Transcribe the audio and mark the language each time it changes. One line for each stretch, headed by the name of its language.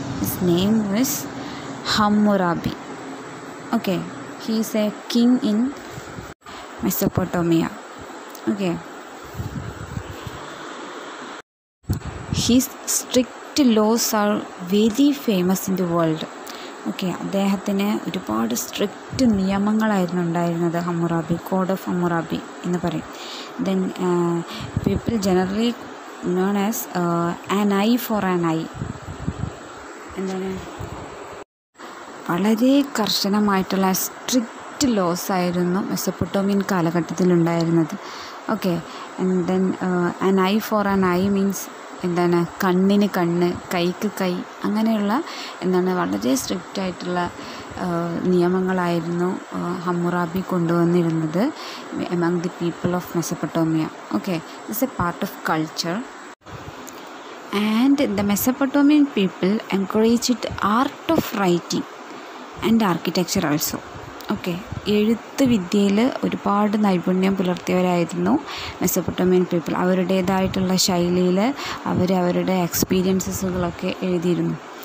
English: His name is Hammurabi. Okay, he is a king in Mesopotamia. Okay, his strict laws are very famous in the world.
Malayalam: Okay, അദ്ദേഹത്തിന് ഒരുപാട് strict നിയമങ്ങളായിരുന്നു ഉണ്ടായിരുന്നത്.
English: Hammurabi, code of Hammurabi
Malayalam: എന്ന് പറയും.
English: Then people generally known as an eye for an eye.
Malayalam: എന്താണ്? വളരെ കർശനമായിട്ടുള്ള strict loss ആയിരുന്നു Mesopotamian കാലഘട്ടത്തിലുണ്ടായിരുന്നത്.
English: okay, and then an eye for an eye means
Malayalam: എന്താണ്? കണ്ണിന് കണ്ണ്, കൈക്ക് കൈ, അങ്ങനെയുള്ള എന്താണ് വളരെ സ്ട്രിക്റ്റ് ആയിട്ടുള്ള നിയമങ്ങളായിരുന്നു Hammurabi കൊണ്ടുവന്നിരുന്നത്
English: Among the people of Mesopotamia. Okay, this a part of culture. And the Mesopotamian people encouraged the art of writing and architecture also.
Malayalam: Okay, എഴുത്ത് വിദ്യയിൽ ഒരുപാട് നൈപുണ്യം പുലർത്തിയവരായിരുന്നു മെസപ്പൊട്ടോമിയൻ പീപ്പിൾ. അവരുടേതായിട്ടുള്ള ശൈലിയിൽ അവരുടെ എക്സ്പീരിയൻസസുകളൊക്കെ എഴുതിയിരുന്നു.